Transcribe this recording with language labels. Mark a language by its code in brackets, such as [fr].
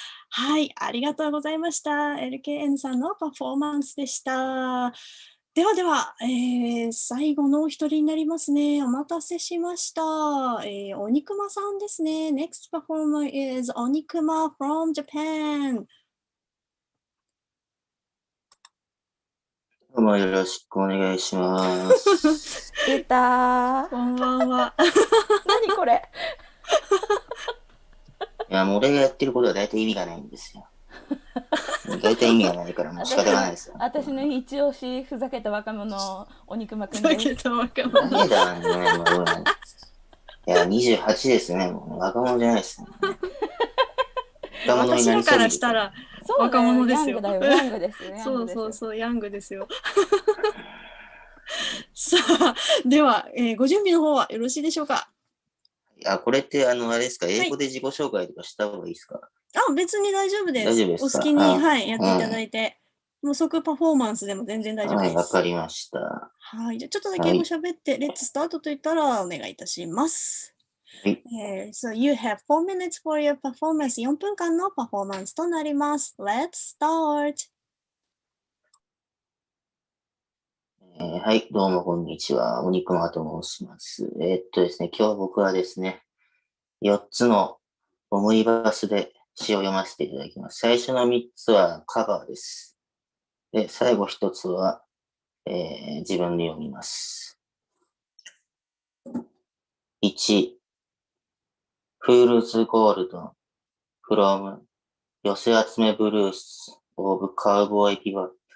[ja] はい、ありがとうございました。LKN さんのパフォーマンスでした。では、最後のお一人になりますね。お待たせしました。おにくまさんですね。 [en] Next performer is おにくま from Japan。 [ja] どうもよろしくお願いします。出た。こんばんは。何これ。いや、もう俺がやってることは大体意味がないんですよ。大体意味がないからもう仕方がないですよ。私の一押し、ふざけた若者、お肉まくんです。ふざけた若者。ダメだね、もう。いや、28ですね、もう若者じゃないですね。私らからしたら若者ですよ。ヤングですよ。そう、ヤングですよ。さあ、では、ご準備の方はよろしいでしょうか。これってあれですか、英語で自己紹介とかした方がいいですか。別に大丈夫です。大丈夫ですか。お好きに、やっていただいて、もう即パフォーマンスでも全然大丈夫です。わかりました。はい、じゃあちょっとだけ英語喋って、レッツスタートと言ったらお願いいたします。 [en] So you have 4 minutes for your performance. [ja] 4分間のパフォーマンスとなります。 [en] Let's start. [ja] はい、どうもこんにちは。おにくまと申します。ですね、今日僕はですね、4つのオムニバスで詩を読ませていただきます。最初の3つはカバーです。で、最後1つは、自分で読みます。 [en] 1、Fool's Gold from 寄せ集めブルース of Cowboy Bebop。